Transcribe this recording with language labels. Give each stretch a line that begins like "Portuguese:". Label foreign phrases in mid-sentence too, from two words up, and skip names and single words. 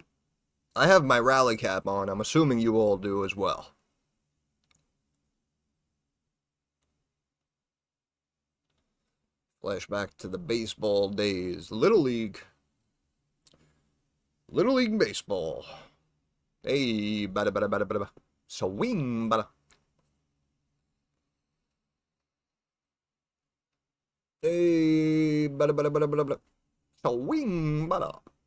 English: I have my rally cap on. I'm assuming you all do as well. Flashback to the baseball days. Little League. Little League Baseball. Hey, bada bada bada bada. Swing, bada. Hey, bada bada bada bada bada. Swing, bada.